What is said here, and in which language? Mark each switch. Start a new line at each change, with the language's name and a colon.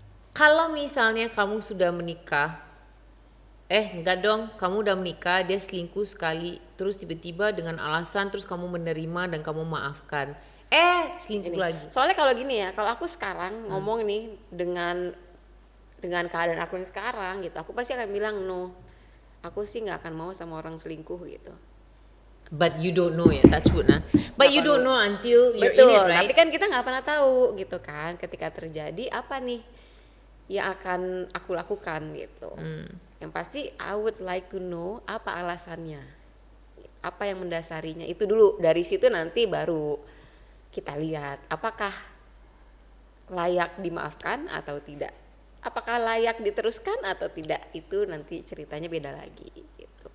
Indonesian: Kalau misalnya kamu sudah menikah, enggak dong, kamu udah menikah, dia selingkuh sekali, terus tiba-tiba dengan alasan terus kamu menerima dan kamu maafkan. Selingkuh Ini. lagi. Soalnya kalau gini ya, kalau aku sekarang ngomong nih dengan keadaan aku yang sekarang gitu, aku pasti akan bilang no. Aku sih nggak akan mau sama orang selingkuh gitu.
English: But you don't know ya, touch wood nah. But you don't know until you're
Indonesian: Betul,
English: in it, right?
Indonesian: tapi kan kita nggak pernah tahu gitu kan, ketika terjadi apa nih yang akan aku lakukan gitu. Yang pasti
English: I would like to know
Indonesian: apa alasannya, apa yang mendasarinya itu dulu. Dari situ nanti baru kita lihat apakah layak dimaafkan atau tidak, apakah layak diteruskan atau tidak, itu nanti ceritanya beda lagi gitu.